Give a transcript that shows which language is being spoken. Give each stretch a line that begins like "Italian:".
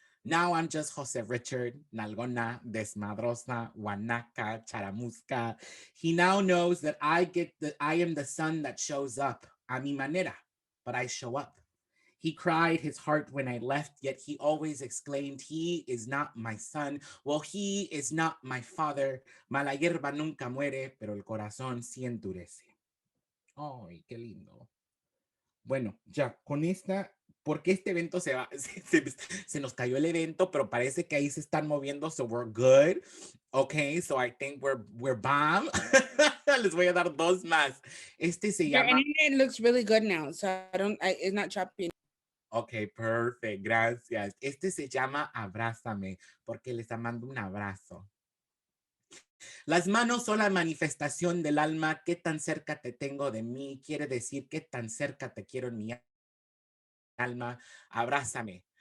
English: Now I'm just Jose Richard, Nalgona, Desmadrosa, Guanaca, Charamusca. He now knows that I am the son that shows up,
Spanish: a mi manera,
English: but I show up. He cried his heart when I left, yet he always exclaimed, he is not my son. Well, he is not my father.
Spanish: Mala hierba nunca muere, pero el corazón sí endurece. Ay, qué lindo. Bueno, ya, con esta, porque este evento se nos cayó el evento, pero parece que ahí se están moviendo,
English: so we're good. Okay, so I think we're bomb.
Spanish: Les voy a dar 2 más. Este se llama...
English: Your internet looks really good now, so it's not choppy. Okay, perfect, gracias.
Spanish: Este se llama Abrázame, porque les mando un abrazo. Las manos son la manifestación del alma. ¿Qué tan cerca te tengo de mí? Quiere decir qué tan cerca te quiero en mi alma. Abrázame.